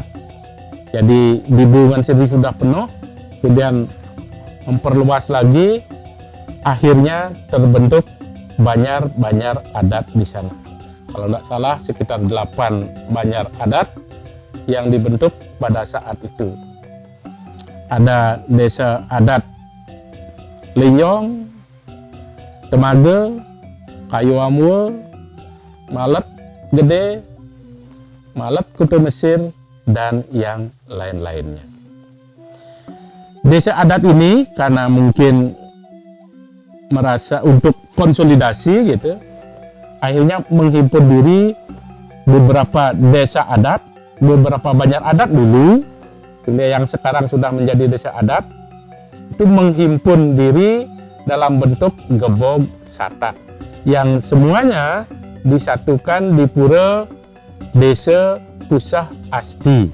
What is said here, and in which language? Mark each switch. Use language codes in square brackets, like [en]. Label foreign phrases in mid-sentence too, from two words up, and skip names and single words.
[id] Jadi di Bungan sendiri sudah penuh, kemudian memperluas lagi, akhirnya terbentuk Banyar adat di sana. Kalau tidak salah sekitar 8 Banyar adat yang dibentuk pada saat itu. Ada desa adat Linyong, Temaga, Kayu Amur, Malet Gede, Malet Kutu Mesir, dan yang lain-lainnya. Desa adat ini karena mungkin merasa untuk konsolidasi gitu, akhirnya menghimpun diri beberapa desa adat, beberapa Banyar adat dulu, yang sekarang sudah menjadi desa adat, itu menghimpun diri dalam bentuk Gebog, Satak, yang semuanya disatukan di Pura Desa Pusah Asti.